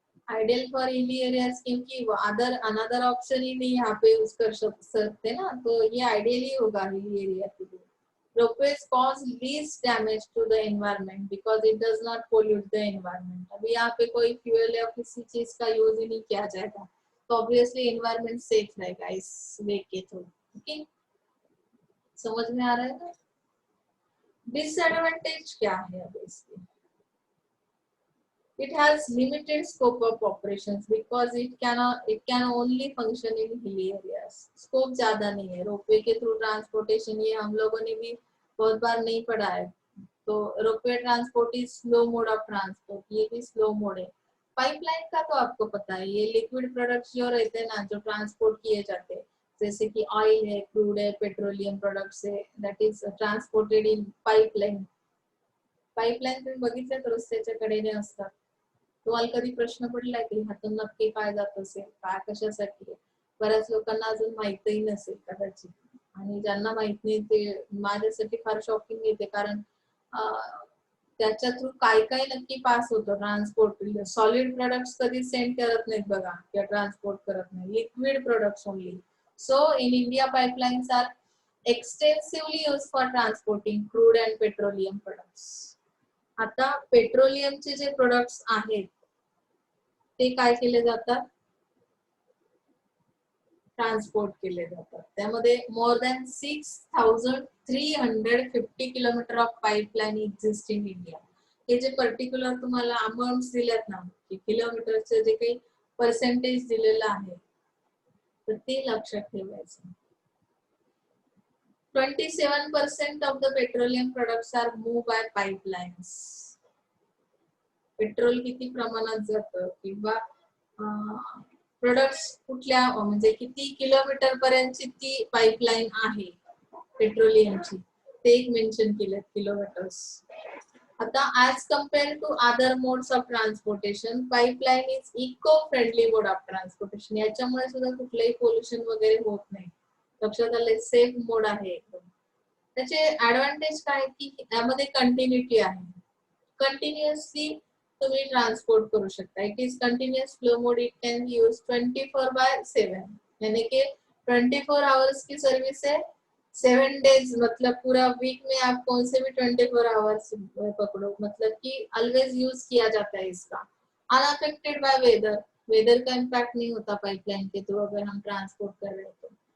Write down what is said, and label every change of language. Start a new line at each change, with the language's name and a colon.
English: ideal for hilly areas
Hindi: क्योंकि other another option ही नहीं यहाँ पे यूज कर सकते ना, तो ये आइडियल ही होगा हिली एरिया के लिए.
English: Ropeways cause least damage to the environment because it does not pollute the environment.
Hindi: अभी यहाँ पे कोई फ्यूल या किसी चीज का यूज ही नहीं किया जाएगा, तो ऑब्वियसली एनवायरमेंट सेफ रहेगा इस वे के थ्रू. ओके, समझ में आ रहा है ना. डिसएडवांटेज क्या है अब इसके,
English: it has limited scope of operations because it can only function in hilly areas.
Hindi: Scope ज्यादा नहीं है. रोपवे के थ्रू ट्रांसपोर्टेशन ये हम लोगों ने भी बहुत बार नहीं पढ़ा है.
English: तो ropeway transport is slow mode of transport,
Hindi: ये भी स्लो मोड है. पाइपलाइन का तो आपको पता है, ये लिक्विड प्रोडक्ट्स जो रहते हैं ना, जो ट्रांसपोर्ट किए जाते हैं, जैसे कि ऑयल है, क्रूड है, पेट्रोलियम प्रोडक्ट्स है,
English: That is transported in pipeline.
Marathi: Pipeline तुम्ही बघितलं तर रस्त्याच्या कडेने असतात. तुम्हाला कधी प्रश्न पडलाय की ह्यातून नक्की काय जात असेल, काय कशासाठी. बऱ्याच लोकांना अजून माहितही नसेल कदाचित, आणि ज्यांना माहित नाही ते माझ्यासाठी फार शॉकिंग येते, कारण त्याच्या थ्रू काय काय नक्की पास होतं ट्रान्सपोर्ट. सॉलिड प्रोडक्ट्स कधी सेंड करत नाहीत बघा, किंवा ट्रान्सपोर्ट करत नाही, liquid products only.
English: So in India pipelines are extensively use for transporting crude and petroleum products.
Marathi: आता पेट्रोलियमचे जे प्रोडक्ट्स आहेत ते काय केले जातात, ट्रान्सपोर्ट केले जातात.
English: त्यामध्ये more than 6350 kilometre of pipeline exist in India.
Marathi: हे जे पर्टिक्युलर तुम्हाला अमाउंट दिलेत ना, की किलोमीटरचे जे काही पर्सेंटेज दिलेलं आहे, तर ते लक्षात ठेवायचं.
English: 27% of the petroleum products are moved by pipelines.
Marathi: Petrol किती प्रमाणात जातं किंवा प्रोडक्ट्स कुठल्या म्हणजे किती किलोमीटर पर्यंतची ती पाइपलाइन आहे पेट्रोलियमची, ते एक मेन्शन केलं किलोमीटर्स.
English: आता as compare to other modes of transportation, pipeline is eco friendly mode of transportation.
Marathi: याच्यामुळे सुद्धा कुठलंही पोल्युशन वगैरे होत नाही. लक्षात आलंय, सेफ मोड आहे एकदम. त्याचे ऍडव्हान्टेज काय की यामध्ये कंटिन्युटी आहे. कंटिन्युअसली तुम्ही ट्रान्सपोर्ट करू शकता.
English: It is continuous flow mode. It can be use 24/7,
Hindi: यानी कि 24 आवर्स की सर्विस है, 7 डेज, मतलब पूरा वीक में आप कौन से भी 24 आवर्स पकड़ो, मतलब कि ऑलवेज यूज किया जाता है इसका.
English: unaffected by weather,
Hindi: वेदर का इम्पैक्ट नहीं होता पाइपलाइन के थ्रू अगर हम ट्रांसपोर्ट कर रहे हैं तो.